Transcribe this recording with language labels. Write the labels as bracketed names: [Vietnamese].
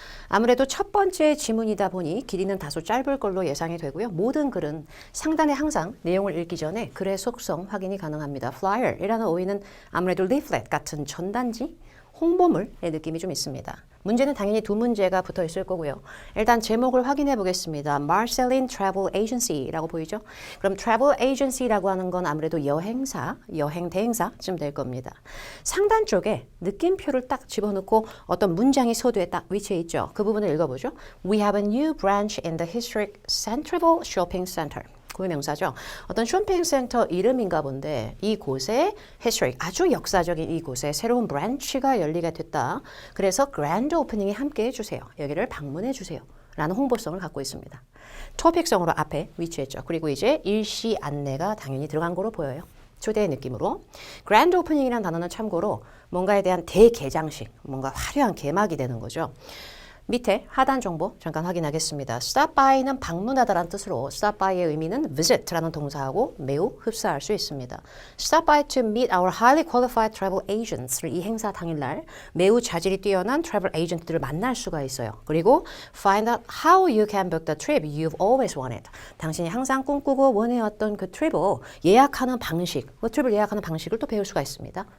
[Korean] 아무래도 첫 번째 지문이다 보니 길이는 다소 짧을 걸로 예상이 되고요. 모든 글은 상단에 항상 내용을 읽기 전에 글의 속성 확인이 가능합니다. Flyer이라는 어휘는 아무래도 leaflet 같은 전단지, 홍보물의 느낌이 좀 있습니다. 문제는 당연히 두 문제가 붙어 있을 거고요. 일단 제목을 확인해 보겠습니다. Marceline Travel Agency라고 보이죠? 그럼 Travel Agency라고 하는 건 아무래도 여행사, 여행 대행사쯤 될 겁니다. 상단 쪽에 느낌표를 딱 집어넣고 어떤 문장이 서두에 딱 위치해 있죠. 그 부분을 읽어보죠. [English] We have a new branch in the historic Central Shopping Center. [Korean] 고유명사죠. 어떤 쇼핑센터 이름인가 본데 이곳에 historic, 아주 역사적인 이곳에 새로운 브랜치가 열리게 됐다. 그래서 그랜드 오프닝에 함께 해주세요. 여기를 방문해 주세요. 라는 홍보성을 갖고 있습니다. 토픽성으로 앞에 위치했죠. 그리고 이제 일시 안내가 당연히 들어간 거로 보여요. 초대의 느낌으로. 그랜드 오프닝이라는 단어는 참고로 뭔가에 대한 대개장식, 뭔가 화려한 개막이 되는 거죠. 밑에 하단 정보 잠깐 확인하겠습니다. stop by는 방문하다라는 뜻으로 stop by의 의미는 visit라는 동사하고 매우 흡사할 수 있습니다. [English] stop by to meet our highly qualified travel agents [Korean] 를 이 행사 당일날 매우 자질이 뛰어난 travel agent들을 만날 수가 있어요. [English] 그리고 find out how you can book the trip you've always wanted. [Korean] 당신이 항상 꿈꾸고 원해왔던 그 트립을 예약하는 방식, 그 트립을 예약하는 방식을 또 배울 수가 있습니다.